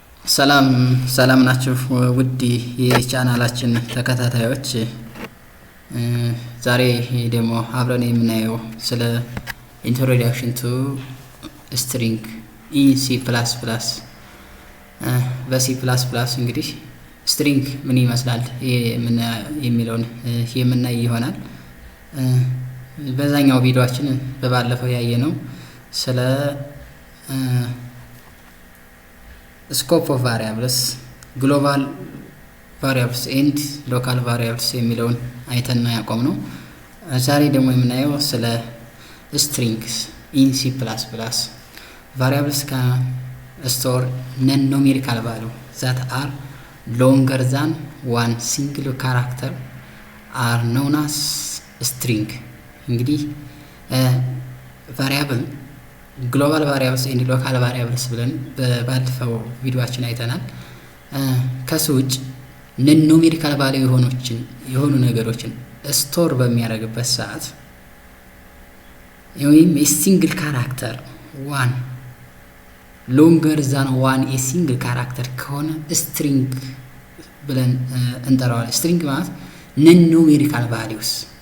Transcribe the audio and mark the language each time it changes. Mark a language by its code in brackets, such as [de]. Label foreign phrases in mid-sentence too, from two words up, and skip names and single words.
[am] ሰላም ናችሁ ውድ የቻናላችን ተከታታዮች። ዛሬ ደግሞ አብረን የምናየው ስለ [en] introduction to string in C plus plus። [am] በሲ ፕላስ ፕላስ እንግዲህ ስትሪንግ ምን ይመስላል የሚለውን የምናይ ይሆናል። በዛኛው ቪዲዮአችን በባለፈው ያየነው ስለ [en] scope of variables, global variables and local variables [am] የሚለውን አይተን ያቆምነው። ዛሬ ደግሞ የምናየው ስለ [en] strings in C++. variables can store non-numerical value that are longer than one single character are known as string. [am] እንግዲህ variable [en] global variables and local variables [am] ብለን በባለፈው ቪዲዮአችን አይተናል። ከሱ ውጭ [en] non numerical value [am] የሆኑ ነገሮችን ስቶር በሚያደርግበት ሰዓት ወይም [en] single character one longer than one single character [am] ከሆነ ስትሪንግ ብለን እንጠራዋለን። ስትሪንግ ማለት [en] non numerical values